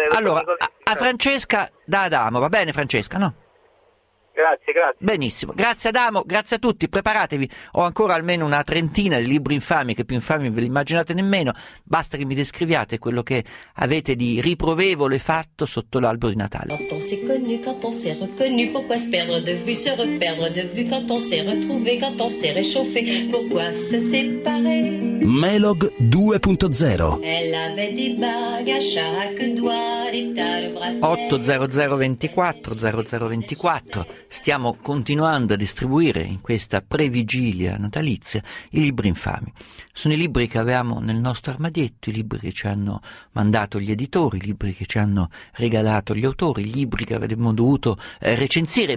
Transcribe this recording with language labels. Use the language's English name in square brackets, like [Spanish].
[Italian] Allora, a Francesca da Adamo, va bene Francesca, no? Grazie, grazie. Benissimo, grazie Adamo, grazie a tutti, preparatevi, ho ancora almeno una trentina di libri infami, che più infami ve li immaginate nemmeno, basta che mi descriviate quello che avete di riprovevole fatto sotto l'albero di Natale. [French] Quand on s'est connu, quand on s'est reconnu, pourquoi se perdre de vue, se reperdre de vue, quand on s'est retrouvé, quand on s'est réchauffé, pourquoi se séparer? Melog 2.0. Elle avait des bagues à chaque doigt, des tas de bracelets. 800 24 00 24. [Italian] Stiamo continuando a distribuire in questa previgilia natalizia i libri infami. Sono i libri che avevamo nel nostro armadietto, i libri che ci hanno mandato gli editori, i libri che ci hanno regalato gli autori, i libri che avremmo dovuto recensire.